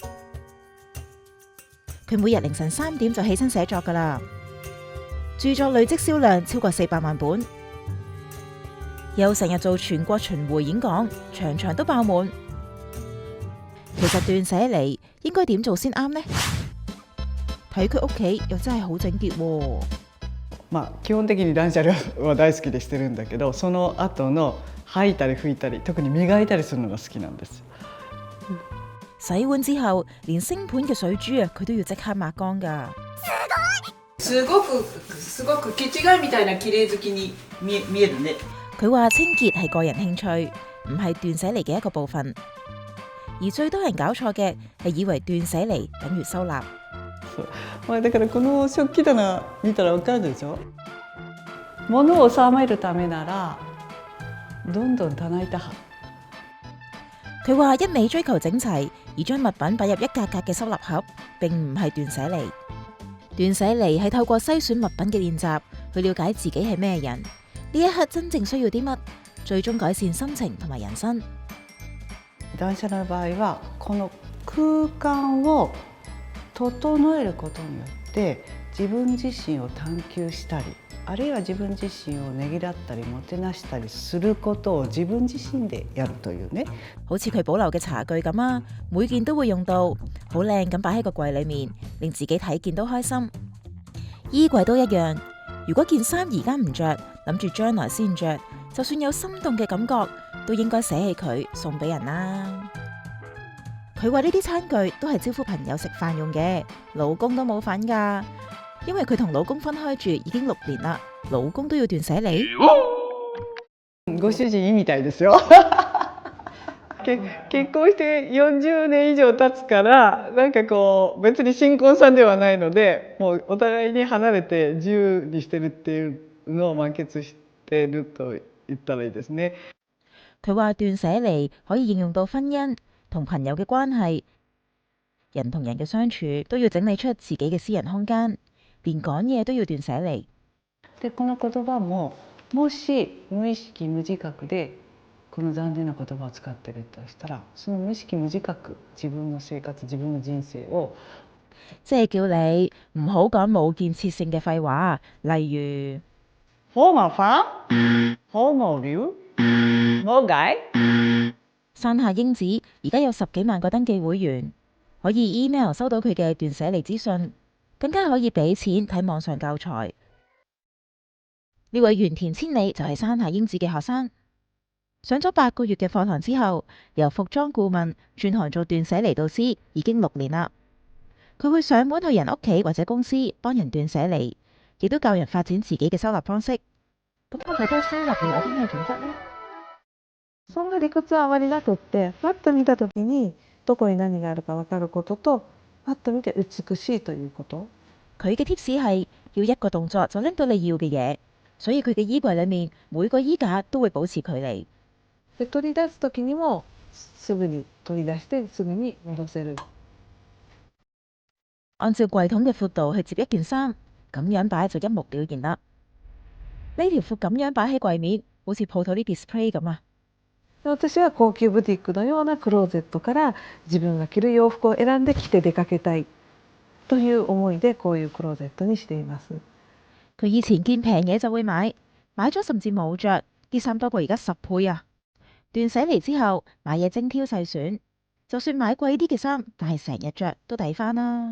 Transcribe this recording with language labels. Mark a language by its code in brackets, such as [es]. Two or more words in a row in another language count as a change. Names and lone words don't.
[yue] 佢每日凌晨3點就起身寫作㗎啦，著作累積銷量超過400萬本。又成日做全國巡迴演講，場場都爆滿。其實斷捨離應該點做先啱呢？睇佢屋企又真係好整潔喎。 [ja] 基本的に断捨離は大好きでしてるんだけど、その後の吐いたり拭いたり、特に磨いたりするのが好きなんです。 [yue] 洗碗之後，連星盤嘅水珠佢都要即刻抹乾㗎。 [ja] すごく気違いみたいな綺麗好きに見えるね。 [yue] 佢話清潔係個人興趣，唔係斷捨離嘅一個部分。而最多人搞錯嘅係以為斷捨離等於收納。 [ja] だからこの食器棚見たら分かるでしょ。物を収めるためならどんどん棚板。 [yue] 佢話一味追求整齊，而將物品擺入一格格嘅收納盒，並唔係斷捨離。斷捨離係透過篩選物品嘅練習，去了解自己係咩人，呢一刻真正需要啲乜，最終改善心情同埋人生。 [ja] 断捨離の場合はこの空間を整えることによって自分自身を探求したり、あるいは自分自身をねぎらったりもてなしたりすることを自分自身でやるというね。 [yue] 好似佢保留嘅茶具咁啊，每件都會用到，好靚咁擺喺個櫃裏面，令自己睇見都開心。衣櫃都一樣，如果件衫而家唔着，諗住將來先着，就算有心動嘅感覺，都應該捨棄佢送俾人啦。佢話呢啲餐具都係招呼朋友食飯用嘅，老公都冇份㗎，因為佢同老公分開住已經6年啦，老公都要斷捨離。 [ja] ご主人いいみたいですよ。結婚して40年以上経つから、なんかこう別に新婚さんではないので、もうお互いに離れて自由にしてるっていうのを満喫してると言ったらいいですね。 [yue] 佢話斷捨離可以應用到婚姻同朋友嘅關係，人同人嘅相處都要整理出自己嘅私人空間，連講嘢都要斷捨離。 [ja] でこの言葉ももし無意識無自覚でこの残念な言葉を使ってるとしたら、その無意識無自覚自分の生活自分の人生を [yue] 即係叫你唔好講冇建設性嘅廢話，例如好麻煩、好無聊、冇解。山下英子而家有10幾萬個登記會員，可以 email 收到佢嘅斷捨離資訊，更加可以俾錢睇網上教材。呢位原田千里就係山下英子嘅學生，上咗8個月嘅課堂之後，由服裝顧問轉行做斷捨離導師，已經6年啦。佢會上門去人屋企或者公司幫人斷捨離，亦都教人發展自己嘅收納方式。咁我睇睇收納有啲咩準則呢？ [ja] そんな理屈はあまりなくって、パッと見た時にどこに何があるか分かることと、パッと見て美しいということ。 [yue] 佢嘅 tips 係要一個動作就拎到你要嘅嘢，所以佢嘅衣櫃裏面每個衣架都會保持距離。 [ja] で取り出す時にもすぐに取り出してすぐに戻せる。 [yue] 按照櫃桶嘅闊度去接一件衫，咁樣擺就一目了然啦。呢條褲咁樣擺喺櫃面，好似鋪頭啲 display 咁啊。 [ja] で私は高級ブティックのようなクローゼットから自分が着る洋服を選んで着て出かけたいという思いでこういうクローゼットにしています。 [yue] 佢以前見平嘢就會買，買咗甚至冇着，啲衫多過而家10倍啊！斷捨離之後，買嘢精挑細選，就算買貴啲嘅衫，但係成日着都抵翻啦。